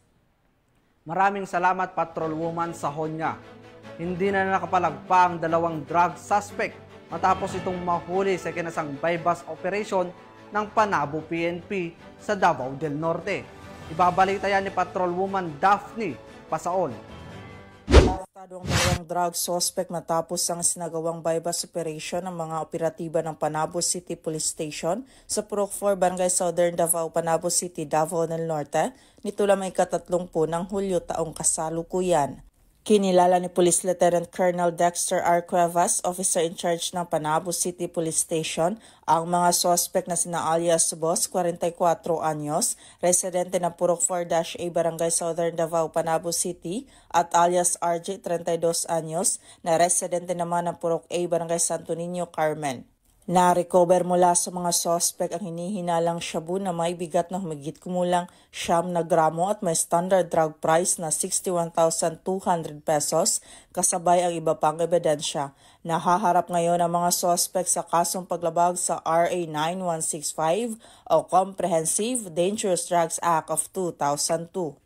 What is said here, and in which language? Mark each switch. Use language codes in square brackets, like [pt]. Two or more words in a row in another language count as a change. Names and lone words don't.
[tl] Maraming salamat, Patrolwoman Sahonya. Hindi na nakapalagpa ang 2 drug suspect matapos itong mahuli sa kinasang [en] bypass operation [tl] ng Panabo PNP sa Davao del Norte. Ibabalita yan ni Patrolwoman Daphne Pasaol. Arestado ang 2 drug suspect matapos ang sinagawang [en] bypass operation [tl] ng mga operatiba ng Panabo City Police Station sa Purok 4, Barangay Southern Davao, Panabo City, Davao del Norte nito lamang ika-30 ng Hulyo taong kasalukuyan. Kinilala ni Police Lieutenant Colonel Dexter R. Cuevas, [en] officer in charge [tl] ng Panabo City Police Station, ang mga suspect na sina alias Boss, 44 anyos, residente ng Purok 4-A Barangay Southern Davao, Panabo City, at alias RJ, 32 anyos, na residente naman ng Purok A Barangay Santo Niño, Carmen. Na-recover mula sa mga suspect ang hinihinalang shabu na may bigat na humigit kumulang 9 na gramo at may [en] standard drug price [tl] na 61,200 pesos, kasabay ang iba pang ebidensya. Nahaharap ngayon ang mga suspect sa kasong paglabag sa RA 9165 o Comprehensive Dangerous Drugs Act of 2002.